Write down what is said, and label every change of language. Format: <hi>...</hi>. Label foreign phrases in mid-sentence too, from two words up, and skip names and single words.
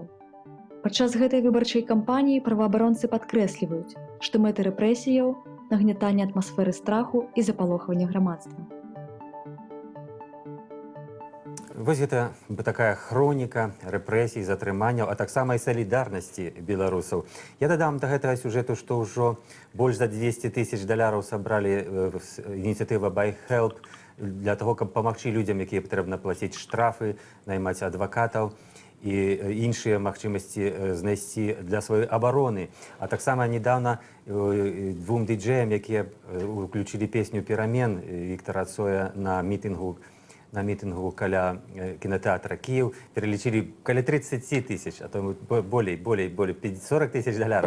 <be>Падчас гэтай выбарчай кампаніі праваабаронцы падкрэсліваюць, што мэты рэпрэсіяў – нагнятанне атмасферы страху і запалохвання грамадства. Вось гэта такая хроніка рэпрэсій, затрыманняў, а таксама і салідарнасці беларусаў. Я дадам да гэтага сюжэту, што ўжо больш за 200 000 даляраў сабралі ініцыятыва «Buy Help»</be> <ru>для того,</ru> <be>каб памагчы людзям, якія патрэбна плаціць штрафы, наймаць адвакатаў і іншыя магчымасці знайсці для сваёй абароны. А таксама</be> <ru>недавно двум</ru> <be>дыджэям, якія уключілі песню «Перамен» Віктара Цоя на мітынгу каля кинотеатра «Киев», перелічылі каля 30 000, а то болей 40 000 даляраў.</be>